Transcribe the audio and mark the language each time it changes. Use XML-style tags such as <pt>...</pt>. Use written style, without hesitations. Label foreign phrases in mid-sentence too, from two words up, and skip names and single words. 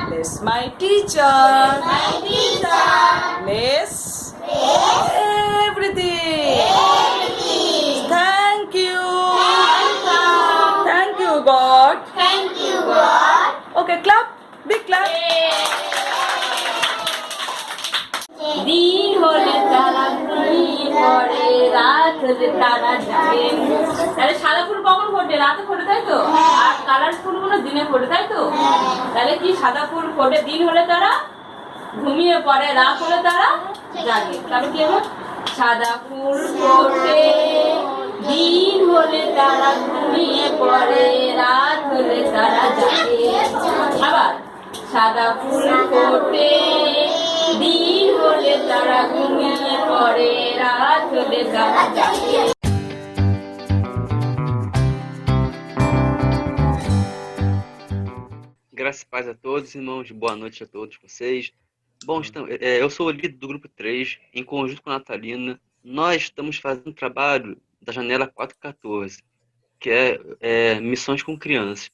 <en>Bless my teacher. My teacher. Bless Is everything. everything. Thank you. Thank you. Thank you, God. Thank you, God. Okay, clap. Big clap.</en> <bn>দিন হলে তারা ঘুমিয়ে পড়ে, রাত হলে তারা জাগে। তাহলে সাদা ফুল কখন ফোটে? রাতে ফোটে, তাই তো? আর কালার ফুলগুলো দিনে ফোটে, তাই তো? তাহলে কি সাদা ফুল ফোটে দিন হলে তারা ঘুমিয়ে পড়ে, রাত হলে তারা জাগে। তাহলে কি হবে? সাদা ফুল ফোটে দিন হলে তারা ঘুমিয়ে পড়ে, রাত হলে তারা জাগে। আবার সাদা ফুল ফোটে দিন হলে তারা ঘুমিয়ে পড়ে, রাত হলে তারা জাগে।</bn> <pt>Graças e paz a todos, irmãos. Boa noite a todos vocês. Bom, eu sou o líder do grupo 3, em conjunto com a Natalina. Nós estamos fazendo um trabalho da janela 414, que é missões com crianças.</pt>